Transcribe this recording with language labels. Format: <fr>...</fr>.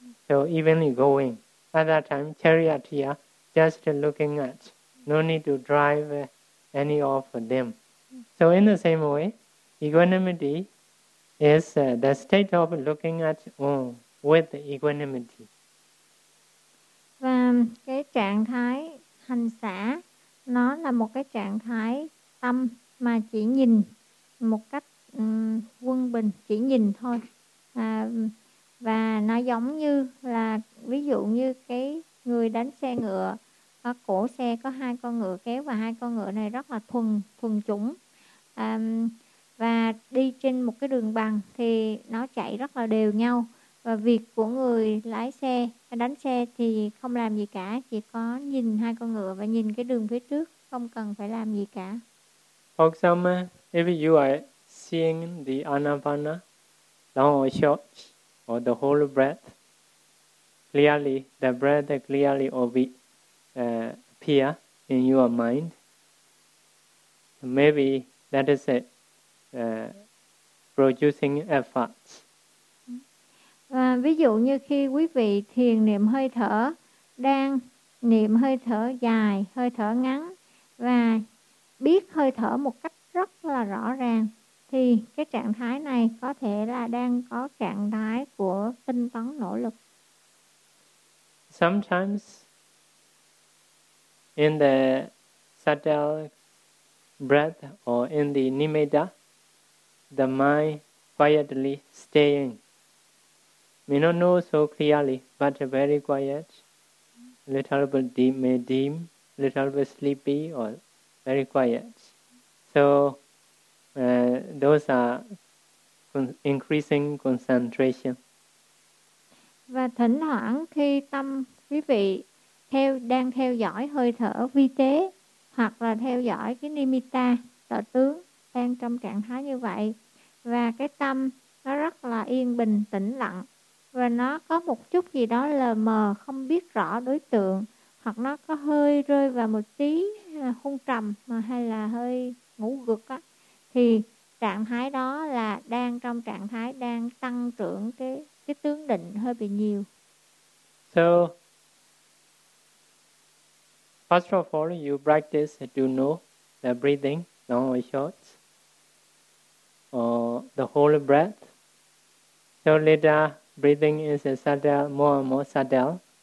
<en>So evenly going. At that time, charioteer just looking at, no need to drive any of them. So in the same way, equanimity is the state of looking at own with equanimity.</en> <vi>Và cái trạng thái hành xả, nó là một cái trạng thái tâm mà chỉ nhìn một cách quân bình, chỉ nhìn thôi. Và nó giống như là ví dụ như cái người đánh xe ngựa, có cổ xe có hai con ngựa kéo và hai con ngựa này rất là thuần chủng. Và đi trên một cái đường bằng thì nó chạy rất là đều nhau. Và việc của người lái xe, đánh xe thì không làm gì cả, chỉ có nhìn hai con ngựa và nhìn cái đường phía trước, không cần phải làm gì cả.</vi> <en>For example, if you are seeing the anapana, long or short, or the whole breath, clearly, the breath clearly appear in your mind, maybe that is it. Producing efforts.</en> <vi>Và ví dụ như khi quý vị thiền niệm hơi thở, đang niệm hơi thở dài, hơi thở ngắn và biết hơi thở một cách rất là rõ ràng thì cái trạng thái này có thể là đang có trạng thái của tinh tấn nỗ lực.</vi> <en>Sometimes in the subtle breath or in the nimitta, the mind quietly staying. May not know so clearly, but very quiet. Little bit deep, may dim, little bit sleepy or very quiet. So those are increasing concentration.</en> <vi>Và thỉnh thoảng khi tâm quý vị đang theo dõi hơi thở vi tế hoặc là theo dõi cái nimitta, tợ tướng đang trong trạng thái như vậy, và cái tâm nó rất là yên bình, tĩnh lặng, và nó có một chút gì đó lờ mờ, không biết rõ đối tượng, hoặc nó có hơi rơi vào một tí hung trầm mà hay là hơi ngủ gục á, thì trạng thái đó là đang trong trạng thái đang tăng trưởng cái tướng định hơi bị nhiều.</vi> <en>So first of all, you practice to know the breathing long or short, or the whole breath. So later, breathing is subtle, more and more subtle.</en>